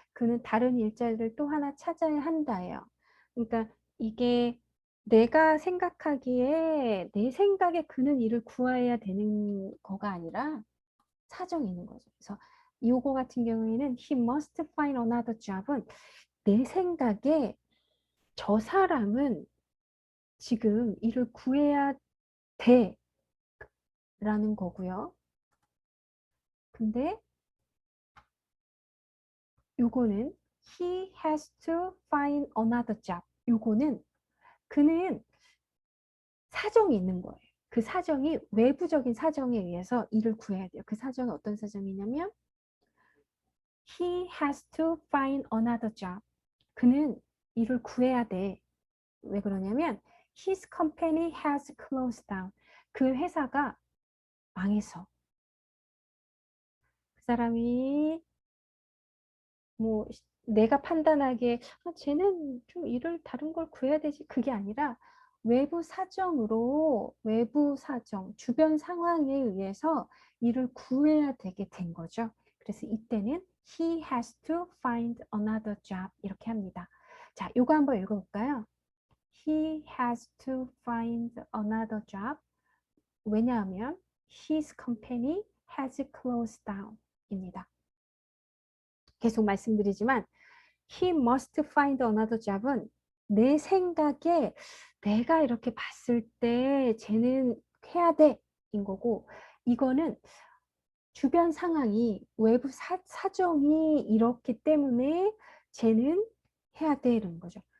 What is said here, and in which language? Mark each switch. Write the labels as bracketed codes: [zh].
[ko] 그는 다른 일자리를 또 하나 찾아야 한다예요. 그러니까 이게 내가 생각하기에 내 생각에 그는 일을 구해야 되는 거가 아니라 사정이 있는 거죠. 그래서 요거 같은 경우에는 [en] he must find another job [ko] 은 내 생각에 저 사람은 지금 일을 구해야 돼 라는 거고요. 근데 요거는 [en] he has to find another job. [ko] 요거는 그는 사정이 있는 거예요. 그 사정이 외부적인 사정에 의해서 일을 구해야 돼요. 그 사정이 어떤 사정이냐면 [en] he has to find another job. [ko] 그는 일을 구해야 돼. 왜 그러냐면 [en] his company has closed down. [ko] 그 회사가 망해서 그 사람이 뭐 내가 판단하기에 쟤는 좀 일을 다른 걸 구해야 되지 그게 아니라 외부 사정, 주변 상황에 의해서 일을 구해야 되게 된 거죠. 그래서 이때는 [en] he has to find another job [ko] 이렇게 합니다. 자, 요거 한번 읽어볼까요? [en] He has to find another job. [ko] 왜냐하면 [en] his company has closed down [ko] 입니다. 계속 말씀드리지만 [en] he must find another job [ko] 은 내 생각에 내가 이렇게 봤을 때 쟤는 해야 돼 인 거고 이거는 주변 상황이 외부 사정이 이렇기 때문에 쟤는 해야 되는 거죠.